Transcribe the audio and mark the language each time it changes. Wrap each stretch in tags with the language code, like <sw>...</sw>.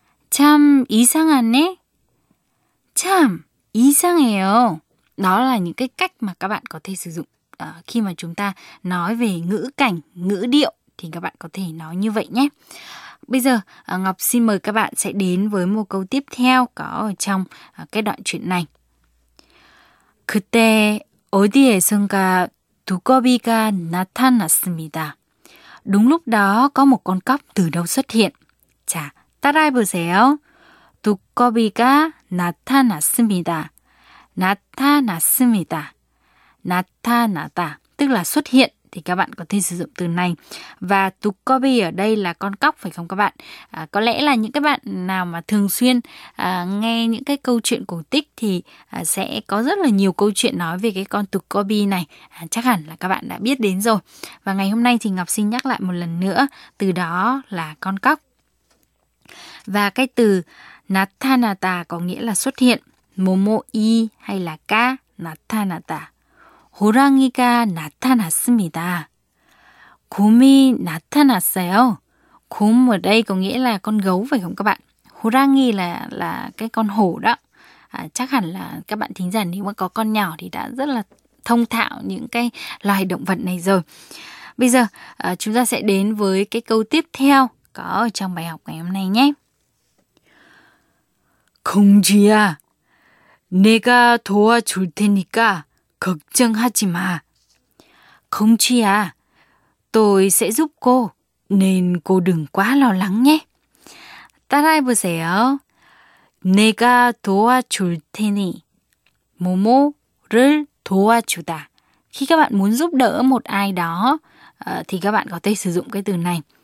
<vi>Cham isangane. Cham isangeo. Đó là những cái cách mà các bạn có thể sử dụng khi mà chúng ta nói về ngữ cảnh, ngữ điệu thì các bạn có thể nói như vậy nhé. Bây giờ, Ngọc xin mời các bạn sẽ đến với một câu tiếp theo có ở trong cái đoạn chuyện này.</vi> <ko>그때 어디에선가 두꺼비가 나타났습니다.</ko> <vi>Đúng lúc đó có một con cóc từ đâu xuất hiện.</vi> <ko>자, 따라해 보세요. 두꺼비가 나타났습니다. 나타났습니다. 나타났다.</ko> <vi>Tức là xuất hiện. Thì các bạn có thể sử dụng từ này. Và tukobi ở đây là con cóc phải không các bạn? Có lẽ là những cái bạn nào mà thường xuyên nghe những cái câu chuyện cổ tích thì sẽ có rất là nhiều câu chuyện nói về cái con tukobi này. Chắc hẳn là các bạn đã biết đến rồi. Và ngày hôm nay thì Ngọc xin nhắc lại một lần nữa, từ đó là con cóc. Và cái từ natanata có nghĩa là xuất hiện. Momo i hay là ka natanata.</vi> <ko>호랑이가 나타났습니다. 곰이 나타났어요.</ko> <vi>곰 ở đây có nghĩa là con gấu phải không các bạn? 호랑이 là cái con hổ đó. Chắc hẳn là các bạn thính giả nếu mà có con nhỏ thì đã rất là thông thạo những cái loài động vật này rồi. Bây giờ chúng ta sẽ đến với cái câu tiếp theo có ở trong bài học ngày hôm nay nhé.</vi> <ko>공주야, 내가 도와줄 테니까 걱정하지 마. 공주야,</ko> <vi>tôi sẽ giúp cô, nên cô đừng quá lo lắng nhé.</vi> <ko>따라해 보세요. 내가 도와줄 테니. 뭐뭐를 도와주다.</ko> <vi>Khi các bạn muốn giúp đỡ một ai đó, thì các bạn có thể sử dụng cái từ này.</vi>